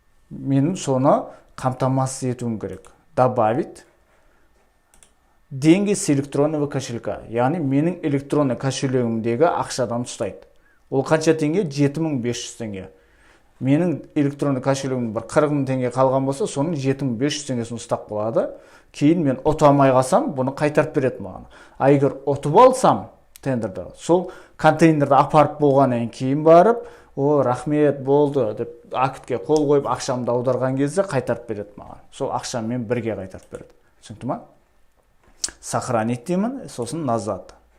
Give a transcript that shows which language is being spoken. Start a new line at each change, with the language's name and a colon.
Kazakh: Мен соны қамтамасыз етуім керек.
Russian: Добавить. Деньги с электронного кошелька.
Kazakh: Яғни менің электронный кошелегімдегі ақшадан ұстайды. Ол қанша теңге? 7500 теңге. Менің электронный кошелегімнің бір 40 теңге қалған болса, соның 7500 теңгесін ұстап болады. Кейін мен ұтып алмай қалсам, бұны қайтарып береді маған. А егер ұтып алсам тендерді, сол контейнерді апарып болғаннан кейін барып, о, рахмет болды деп актке қол қойып ақшамды аударған кезде қайтарып береді маған. Сол ақшаммен бірге қайтарып береді. Түсінікті ма? Сохранить деймін, сосын назад.